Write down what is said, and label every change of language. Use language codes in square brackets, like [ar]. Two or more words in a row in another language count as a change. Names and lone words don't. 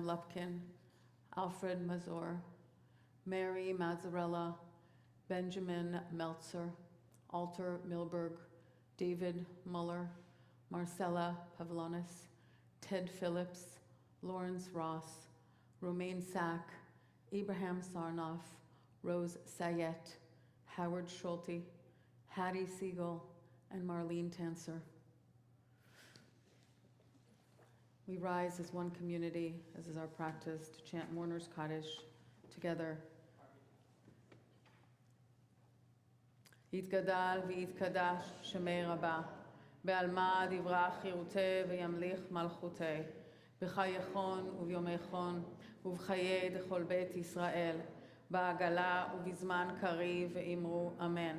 [en] Lupkin, Alfred Mazur, Mary Mazzarella, Benjamin Meltzer, Alter Milberg, David Muller, Marcella Pavlonis, Ted Phillips, Lawrence Ross, Romaine Sack, Abraham Sarnoff, Rose Sayet, Howard Schulte, Hattie Siegel, and Marlene Tanser. We rise as one community, as is our practice, to chant Mourner's Kaddish together. [arc] יתגדל ויתקדש שמי רבה, בעלמא דברה חירותי וימליך מלכותי, בחייכון וביומייכון ובחיי דכל בית ישראל, בעגלה ובזמן קריב ואמרו אמן.